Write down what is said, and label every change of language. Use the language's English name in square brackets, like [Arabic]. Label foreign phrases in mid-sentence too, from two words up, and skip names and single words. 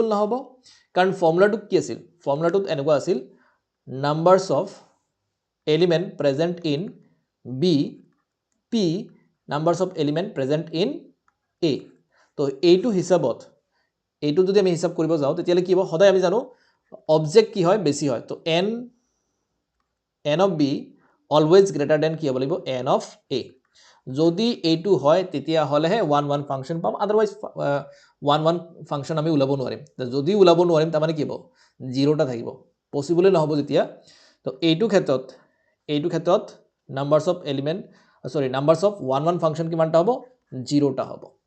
[Assamese] নহব কাৰণ ফৰ্মুলাটো কি আছিল ফৰ্মুলাটো এনেকুৱা আছিল [English] numbers of element present in b p numbers of element present in a [Assamese] তো এইটো হিসাবত এইটো যদি আমি হিসাব কৰিব যাও তেতিয়ালে কি হ'ব সদায় আমি জানো অবজেক্ট কি হয় বেছি হয় তো [English] n of b always greater than [Assamese] কি হ'ব লাগিব [English] n of a [Assamese] যদি এইটো হয় তেতিয়া হলেহে 1 1 ফাংচন পাম আদাৰৱাইজ 1 1 ফাংচন আমি উলাব নোৱাৰিম যদি উলাব নোৱাৰিম তাৰ মানে কি হ'ব 0টা থাকিব পসিবল নহব যেতিয়া তো এইটো ক্ষেত্ৰত [English] numbers of element numbers of 1 1 function [Assamese] কিমানটা হ'ব 0টা হ'ব